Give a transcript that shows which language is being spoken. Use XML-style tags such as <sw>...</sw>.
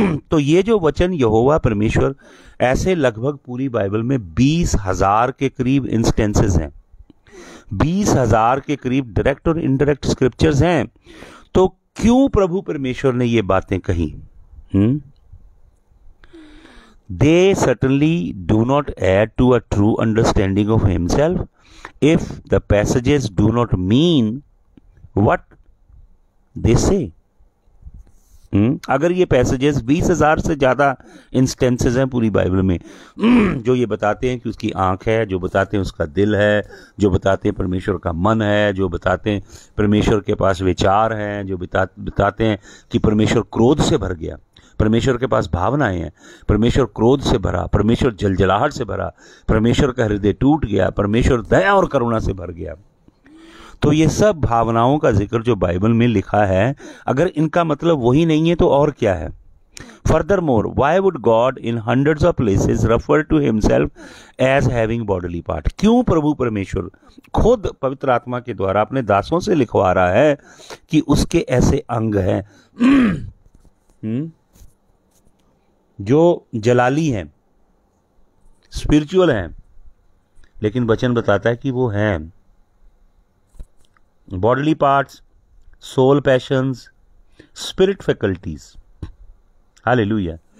<hi>तो ये जो वचन यहोवा परमेश्वर, ऐसे लगभग पूरी बाइबल में 20,000 के करीब इंस्टेंसेस हैं, 20,000 के करीब डायरेक्ट और इनडायरेक्ट स्क्रिप्चर्स हैं। तो क्यों प्रभु परमेश्वर ने ये बातें कही?</hi> <en>They certainly do not add to a true understanding of himself if the passages do not mean what they say.</en> <hi>अगर ये पैसेजेस 20,000 से ज़्यादा इंस्टेंसेस हैं पूरी बाइबल में जो ये बताते हैं कि उसकी आंख है, जो बताते हैं उसका दिल है, जो बताते हैं परमेश्वर का मन है, जो बताते हैं परमेश्वर के पास विचार हैं, जो बताते हैं कि परमेश्वर क्रोध से भर गया, परमेश्वर के पास भावनाएं हैं, परमेश्वर क्रोध से भरा, परमेश्वर जलजलाहट से भरा, परमेश्वर का हृदय टूट गया, परमेश्वर दया और करुणा से भर गया। तो ये सब भावनाओं का जिक्र जो बाइबल में लिखा है, अगर इनका मतलब वही नहीं है तो और क्या है?</hi> <en>Furthermore, why would God in hundreds of places refer to himself as having bodily part?</en> <hi>क्यों प्रभु परमेश्वर खुद पवित्र आत्मा के द्वारा अपने दासों से लिखवा रहा है कि उसके ऐसे अंग हैं जो जलाली हैं, स्पिरिचुअल हैं, लेकिन वचन बताता है कि वो हैं</hi> <en>Bodily parts, soul passions, spirit faculties.</en> <hi>Hallelujah.</hi>